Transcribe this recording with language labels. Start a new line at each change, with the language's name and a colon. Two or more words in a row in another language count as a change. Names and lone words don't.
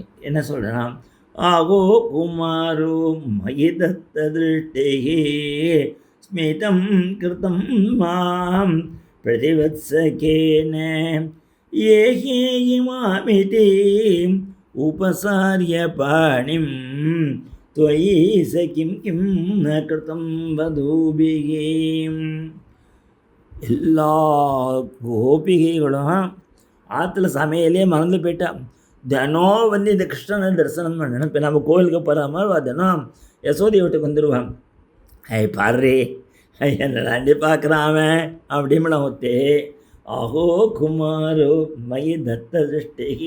Tamil: என்ன சொல்கிறேன்னா,
Sanskrit: आको कुमारो मयिदत्त दृष्टे स्मितम् कृतम् माम् प्रतिवत्सकेन एहि मामिति उपचारिय पाणिम् त्वयि स किं किं न कृतं वधूभिः.
Tamil: எல்லா கோபிகைகளும் ஆற்றுல சமையலே மறந்து போயிட்டா. தினம் இந்த கிருஷ்ணனை தரிசனம் பண்ணணும். இப்போ நம்ம கோவிலுக்கு போகிற மாதிரி தினம் யசோதி வீட்டுக்கு வந்துடுவான். பாரு என்னை தாண்டி பார்க்குறான் அவன் அப்படின்லாம் ஒத்தே
Sanskrit: अहो कुमारो मयि दत्त दृष्टिकि.